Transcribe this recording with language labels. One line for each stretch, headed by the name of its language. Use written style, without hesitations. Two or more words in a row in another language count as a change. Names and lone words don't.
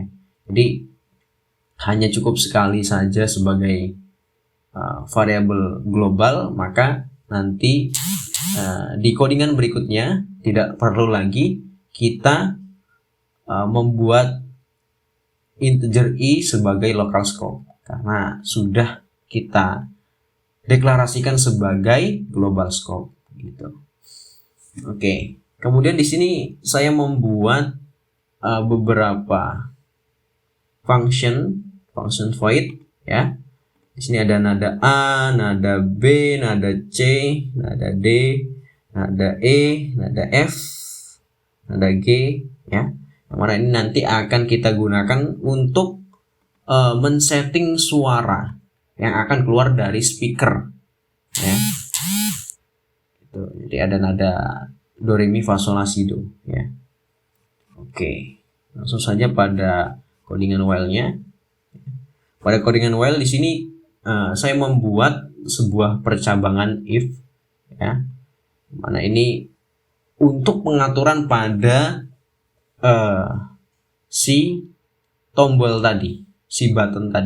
Indonesian: Jadi hanya cukup sekali saja sebagai variabel global, maka nanti di codingan berikutnya tidak perlu lagi kita membuat integer i sebagai
English: local scope
Indonesian: karena sudah kita deklarasikan sebagai
English: global scope
Indonesian: gitu. Oke. Kemudian di sini saya membuat beberapa
English: function void
Indonesian: ya. Di sini ada nada A, nada B, nada C, nada D, nada E, nada F, nada G ya. Yang mana ini nanti akan kita gunakan untuk men-setting suara yang akan keluar dari speaker ya. Itu. Jadi ada nada do re mi fa sol la si do ya. Oke. Langsung saja pada codingan while-nya. Pada codingan while di sini saya membuat sebuah percabangan if ya. Mana ini untuk pengaturan pada si tombol tadi, si button tadi.